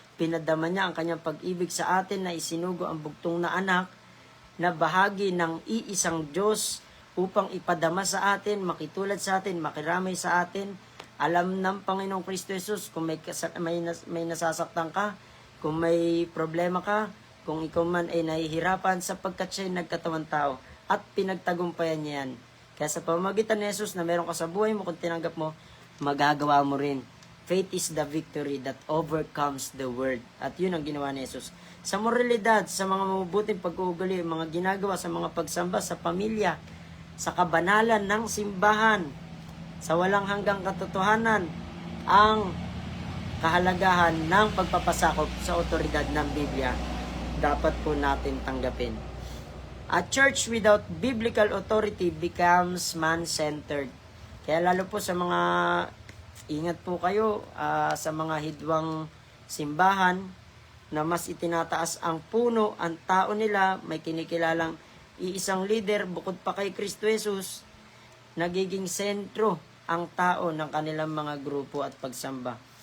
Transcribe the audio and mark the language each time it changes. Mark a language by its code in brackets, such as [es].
[tl] Pinadama niya ang kanyang pag-ibig sa atin na isinugo ang bugtong na anak na bahagi ng iisang Diyos upang ipadama sa atin, makitulad sa atin, makiramay sa atin. Alam ng Panginoong Kristo Jesus kung may nasasaktan ka, kung may problema ka, kung ikaw man ay nahihirapan sapagkat siya'y nagkatawan tao at pinagtagumpayan niya yan. Kaya sa pamamagitan ni Jesus na meron ka sa buhay mo, kung tinanggap mo, magagawa mo rin. [en] Faith is the victory that overcomes the world. [tl] At yun ang ginawa ni Jesus. Sa moralidad, sa mga mabubuting pag-uugali, mga ginagawa sa mga pagsamba sa pamilya, sa kabanalan ng simbahan, sa walang hanggang katotohanan, ang kahalagahan ng pagpapasakop sa otoridad ng Biblia, dapat po natin tanggapin. [en] A church without biblical authority becomes man-centered. [tl] Kaya lalo po sa mga, ingat po kayo sa mga hidwang simbahan na mas itinataas ang puno, ang tao nila, may kinikilalang iisang leader bukod pa kay Kristo Jesus, nagiging sentro ang tao ng kanilang mga grupo at pagsamba.